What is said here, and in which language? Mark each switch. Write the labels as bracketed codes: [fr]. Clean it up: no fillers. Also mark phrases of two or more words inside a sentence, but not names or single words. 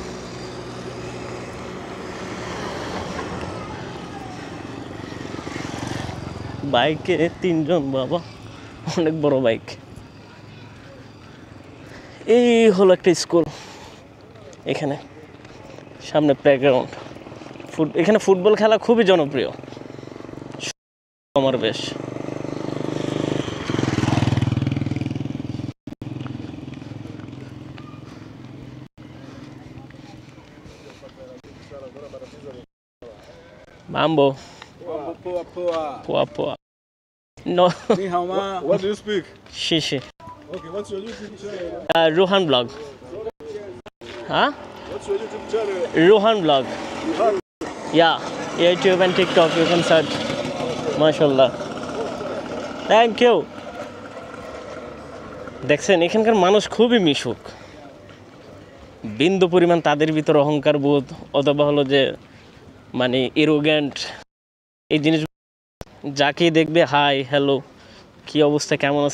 [bn] বাইকে 3 জন, বাবা অনেক বড় বাইক। এই হলো একটা স্কুল, এখানে সামনে প্লেগ্রাউন্ড। এখানে ফুটবল খেলা খুবই জনপ্রিয় আমার বেশ। [sw] Mambo. Poa, poa. Poa poa. No. [zh] 你好吗. [en] What do you speak? [sw] Shishi. [en] Okay, what's your YouTube channel? Ruhan vlog. Huh? What's your YouTube channel? Ruhan vlog. Yeah. YouTube and TikTok you can search. [ar] ما شاء الله. [en] Thank you. [bn] দেখছেন এখানকার মানুষ খুবই মিশুক, বিন্দু পরিমাণ তাদের ভিতর অহংকার বোধ অথবা হলো যে মানে এরোগ্যান্ট এই জিনিস, যাকেই দেখবে [en] hi hello [bn] কি অবস্থা কেমন আছে।